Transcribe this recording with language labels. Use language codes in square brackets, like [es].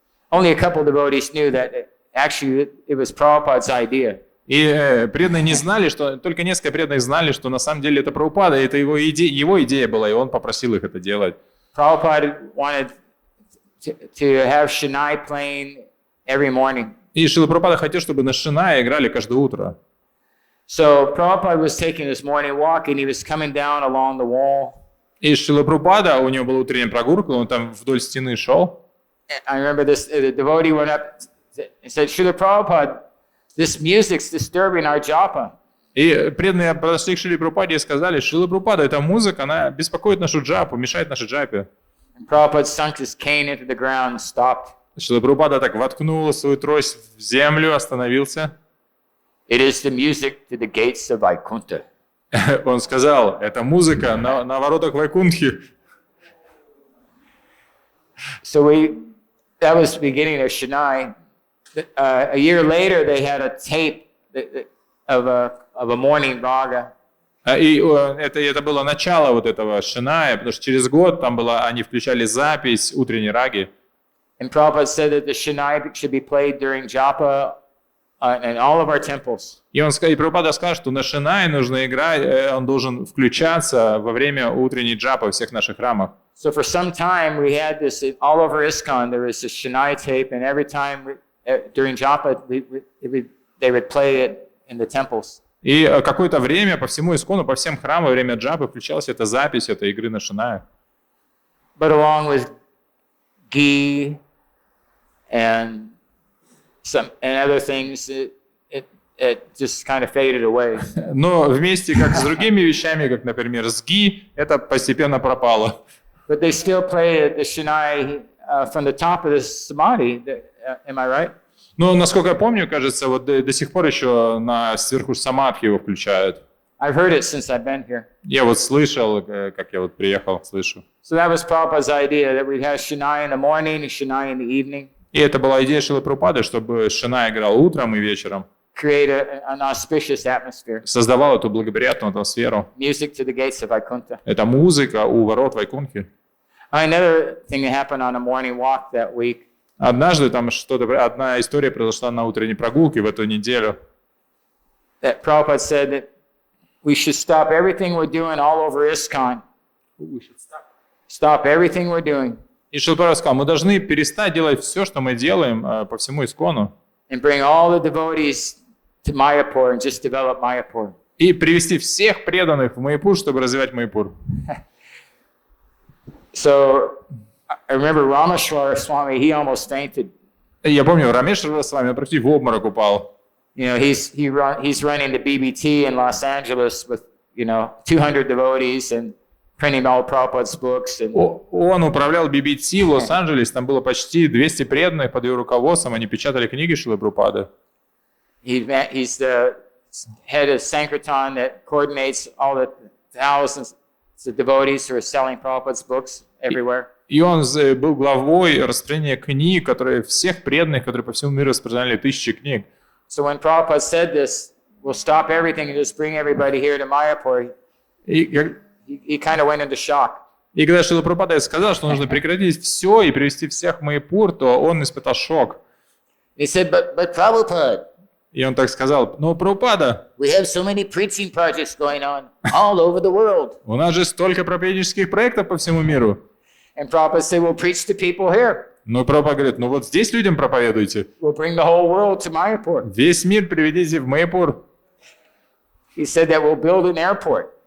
[en] Only a couple of devotees knew that actually it was Prabhupada's idea. [ru] И преданные не знали, только несколько преданных знали, что на самом деле это Прабхупада, это его идея была, и он попросил их это делать. [en] Prabhupada wanted to have Shanai playing every morning. [ru] И Шрила Прабхупада хотел, чтобы на шинае играли каждое утро. [en] So Prabhupada was taking his morning walk and he was coming down along the wall. [ru] И Шрила Прабхупада, у него была утренняя прогулка, он там вдоль стены шел. [en] I remember the devotee went up and said, Srila Prabhupada, this music's disturbing our japa. [ru] И преданные подошли к Шриле Прабхупаде и сказали: Шрила Прабхупада, эта музыка, она беспокоит нашу джапу, мешает нашей джапе. [en] And Prabhupada sunk his cane into the ground and stopped. [ru] Шрила Прабхупада так воткнул свою трость в землю, остановился. [en] It is the music to the gates of Vaikuntha. [ru] Он сказал: это музыка на воротах Вайкунтхи. [en] So that was the beginning of Shanai. A year later, they had a tape of a morning raga. [ru] И это было начало вот этого шиная, потому что через год там они включали запись утренней раги. [en] And Prabhupada said that the Shinai should be played during japa in all of our temples. [ru] И Прабхупада сказал, что на шинае нужно играть, он должен включаться во время утренней джапы во всех наших храмах. [en] So for some time we had this all over ISKCON. There was a Shinai tape, and every time during japa they would play it in the temples. [ru] И какое-то время по всему Искону, по всем храмам во время джапы включалась эта запись этой игры на шинае. [en] But along with ghee and other things, it just kind of faded away. [ru] Но вместе как с другими вещами, как, например, с ги, это постепенно пропало. [en] But they still play the Shinai from the top of the samadhi. Am I right? [ru] Но, насколько я помню, кажется, вот до сих пор еще сверху самадхи его включают. [en] I've heard it since I've been here. [ru] Я вот слышал, как я вот приехал, слышу. [en] So that was Prabhupada's idea, that we'd have Shinai in the morning and Shinai in the evening. [ru] И это была идея Шрилы Прабхупады, чтобы шинай играл утром и вечером. [en] Create an auspicious atmosphere. [ru] Создавал эту благоприятную атмосферу. [en] Music to the gates of Vaikuntha. [ru] Это музыка у ворот Вайкунхи. [en] Another thing that happened on a morning walk that week. [ru] Однажды там одна история произошла на утренней прогулке в эту неделю. [en] That Prabhupada said that we should stop everything we're doing all over ISKCON. Stop everything we're doing. [ru] И Шрила Прабхупада сказал, мы должны перестать делать все, что мы делаем по всему Искону. [en] And bring all the devotees to Mayapur and just develop Mayapur. [ru] И привести всех преданных в Майяпур, чтобы развивать Майяпур. [en] So I remember Rameshwara Swami, he almost fainted. [ru] Я помню, Рамешвара с вами практически в обморок упал. [en] You know, he's running the BBT in Los Angeles with, 200 devotees and printing all Prabhupada's books. And [ru] Он управлял BBT в Лос-Анджелесе, там было почти 200 преданных под его руководством, они печатали книги Шрилы Прабхупады. [en] He's the head of Sankirtan that coordinates all the thousands of devotees who are selling Prabhupada's books everywhere. [ru] И он был главой распространения книг, которые всех преданных, которые по всему миру распространяли тысячи книг. [en] So when Prabhupada said this, we'll stop everything and just bring everybody here to Mayapur, he kind of went into shock. [ru] И когда Шрила Прабхупада сказал, что нужно прекратить все и привести всех в Майяпур, то он испытал шок. [en] He said, but Prabhupada, [ru] И он так сказал, но Прабхупада, [en] we have so many preaching projects going on all over the world. [ru] у нас же столько проповеднических проектов по всему миру. [en] And Prabhupada said, we'll preach to people here. [ru] Но Прабхупада говорит, ну вот здесь людям проповедуйте. [en] We'll bring the whole world to Mayapur. [ru] Весь мир приведите в Майяпур. [en] He said that we'll build an airport.